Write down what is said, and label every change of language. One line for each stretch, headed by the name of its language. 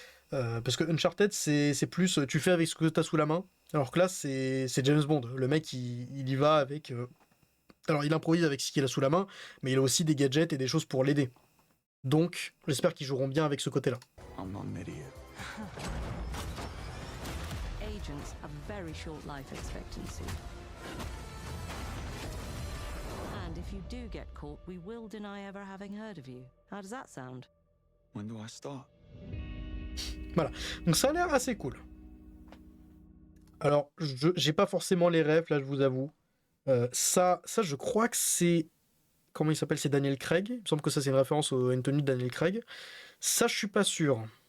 French: Parce que Uncharted, c'est plus tu fais avec ce que tu as sous la main, alors que là, c'est James Bond. Le mec, il y va avec... Alors, il improvise avec ce qu'il a sous la main, mais il a aussi des gadgets et des choses pour l'aider. Donc, j'espère qu'ils joueront bien avec ce côté-là.
English: Agents have very short life expectancy. And if you do get caught, we will deny ever having heard of you. How does that sound? When do I start?
French: Voilà, donc ça a l'air assez cool. Alors, j'ai pas forcément les rêves, là, je vous avoue. Ça, je crois que c'est... Comment il s'appelle? C'est Daniel Craig. Il me semble que ça, c'est une référence à une tenue de Daniel Craig. Ça, je suis pas sûr.